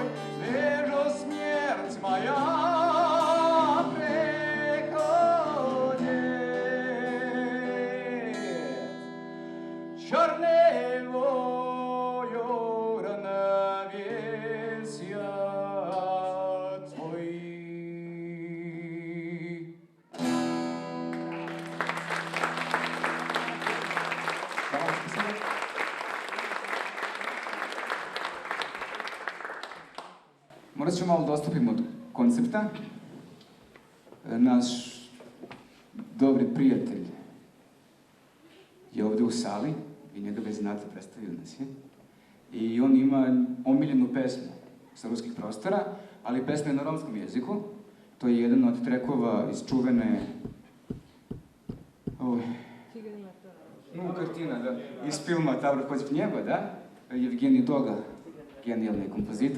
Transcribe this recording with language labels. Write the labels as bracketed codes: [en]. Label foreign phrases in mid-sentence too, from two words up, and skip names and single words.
[ru] Вижу, смерть моя приходит. Черный ворон, весь я твой. [sr] Morat ću malo da odstupim od koncepta. Naš dobri prijatelj je ovde u sali, vi njega već znate, predstavio nas je. I on ima omiljenu pesmu sa ruskih prostora, ali pesma je na romskom jeziku. To je jedan od trekova iz čuvene... [ru] Ну, картина, да. Из фильма «Тавр против неба», да? Евгений Дога, гениальный композитор.